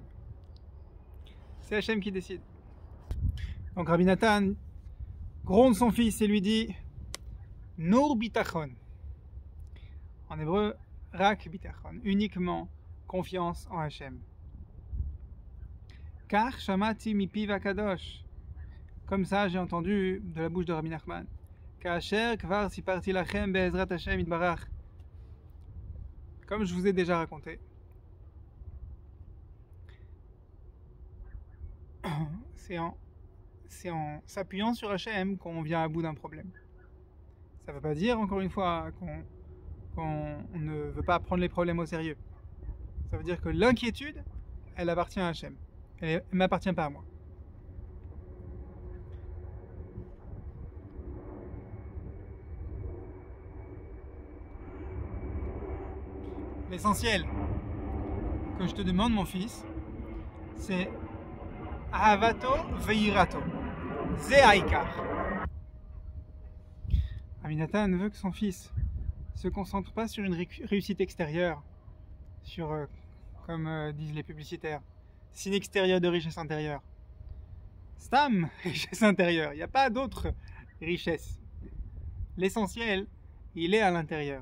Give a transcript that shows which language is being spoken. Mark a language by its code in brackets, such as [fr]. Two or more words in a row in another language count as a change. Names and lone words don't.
[fr] C'est Hachem qui décide. Donc Rabbi Nathan gronde son fils et lui dit [yi] נאָר בטחון. [fr] En hébreu, [he] רק בטחון, [fr] uniquement confiance en Hachem. [he] Car שמעתי מפיו הקדוש. [fr] Comme ça, j'ai entendu de la bouche de Rabbi Nachman. [he] כאשר כבר סיפרתי לכם בעזרת השם יתברך. [fr] Comme je vous ai déjà raconté. C'est en s'appuyant sur Hachem qu'on vient à bout d'un problème. Ça ne veut pas dire, encore une fois, qu'on ne veut pas prendre les problèmes au sérieux. Ça veut dire que l'inquiétude, elle appartient à Hachem. Elle ne m'appartient pas à moi. L'essentiel que je te demande, mon fils, c'est [he] אהבתו ויראתו. זה העיקר. [fr] Rabbi Nathan veut que son fils se concentre pas sur une réussite extérieure, sur, comme disent les publicitaires, signe extérieur de richesse intérieure. Stam, richesse intérieure. Il n'y a pas d'autre richesse. L'essentiel, il est à l'intérieur.